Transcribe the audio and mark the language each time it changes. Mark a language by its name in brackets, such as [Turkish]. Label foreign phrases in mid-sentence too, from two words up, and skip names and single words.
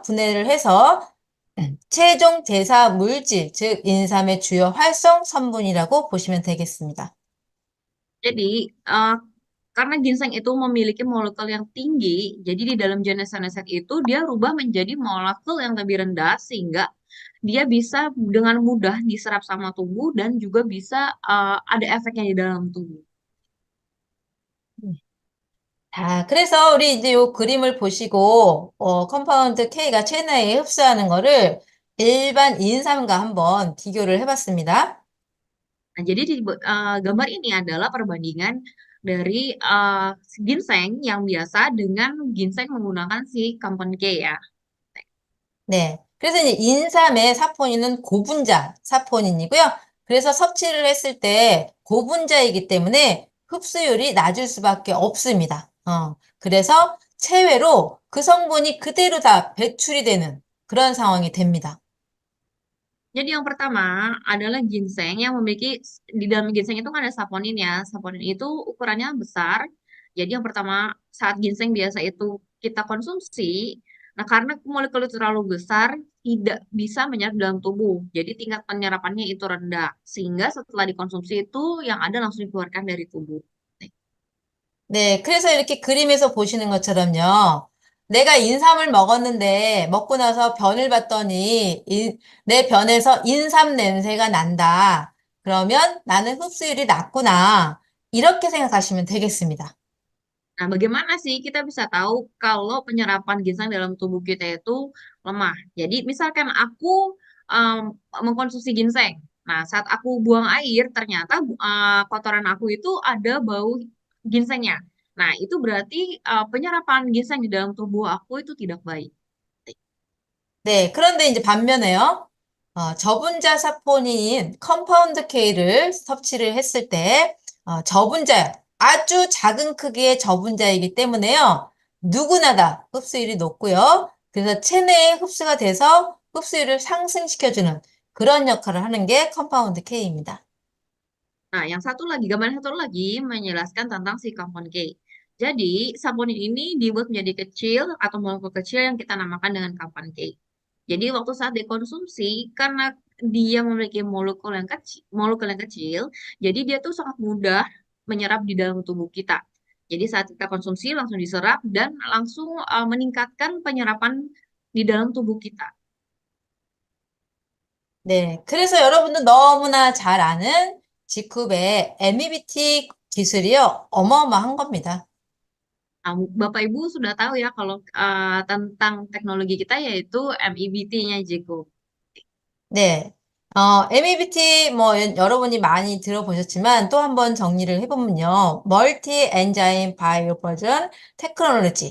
[Korean] 분해를 해서 최종 대사 물질, 즉 인삼의 주요 활성 성분이라고 보시면 되겠습니다. [Indonesian] Jadi karena ginseng itu memiliki molekul yang tinggi, jadi di dalam genesanet itu dia rubah menjadi molekul yang lebih rendah sehingga dia bisa dengan mudah diserap sama tubuh dan juga bisa ada efeknya di dalam tubuh. [Korean] 자, 그래서 우리 이제 요 그림을 보시고, 컴파운드 K가 체내에 흡수하는 거를 일반 인삼과 한번 비교를 해봤습니다. [Indonesian] Nah, jadi di gambar ini adalah perbandingan dari ginseng yang biasa dengan ginseng menggunakan si kompon K ya. [Korean] 네. 그래서 이제 인삼의 사포닌은 고분자 사포닌이고요. 그래서 섭취를 했을 때 고분자이기 때문에 흡수율이 낮을 수밖에 없습니다. 그래서 체외로 그 성분이 그대로 다 배출이 되는 그런 상황이 됩니다. [Indonesian] Jadi yang pertama adalah ginseng yang memiliki di dalam ginseng itu kan ada saponin ya. Saponin itu ukurannya besar. Jadi yang pertama saat ginseng biasa itu kita konsumsi, nah karena molekul itu terlalu besar tidak bisa menyerap dalam tubuh. Jadi tingkat penyerapannya itu rendah sehingga setelah dikonsumsi itu yang ada langsung dikeluarkan dari tubuh. [Korean] 네, 그래서 이렇게 그림에서 보시는 것처럼요. 내가 인삼을 먹었는데 먹고 나서 변을 봤더니 내 변에서 인삼 냄새가 난다. 그러면 나는 흡수율이 낮구나. 이렇게 생각하시면 되겠습니다. [Indonesian] Nah, bagaimana sih kita bisa tahu kalau penyerapan ginseng dalam tubuh kita itu lemah? Jadi, misalkan aku um, mengkonsumsi ginseng. Nah, saat aku buang air, ternyata kotoran aku itu ada bau ginsengnya. Nah, itu berarti penyerapan ginseng di dalam tubuh aku itu tidak baik. [Korean] 네, 그런데 이제 반면에요. 저분자 사포닌인 컴파운드 K를 섭취를 했을 때, 저분자, 아주 작은 크기의 저분자이기 때문에요. 누구나 다 흡수율이 높고요. 그래서 체내에 흡수가 돼서 흡수율을 상승시켜주는 그런 역할을 하는 게 컴파운드 K입니다. [Indonesian] Nah, yang satu lagi, gambar satu lagi menjelaskan tentang si compound K. Jadi, saponin ini dibuat menjadi kecil atau molekul kecil yang kita namakan dengan compound K. Jadi, waktu saat dikonsumsi, karena dia memiliki molekul yang kecil, jadi dia tuh sangat mudah menyerap di dalam tubuh kita. Jadi, saat kita konsumsi langsung diserap dan langsung meningkatkan penyerapan di dalam tubuh kita. [Korean] 네, 그래서 여러분도 너무나 잘 아는 지쿰의 MEBT 기술이요, 어마어마한 겁니다. [Indonesian] Nah, Bapak Ibu sudah tahu ya kalau tentang teknologi kita yaitu MEBT-nya Jiko. [Korean] 네. MEBT 여러분이 많이 들어보셨지만 또 한번 정리를 해보면요. 멀티 엔자임 바이오 버전 테크놀로지.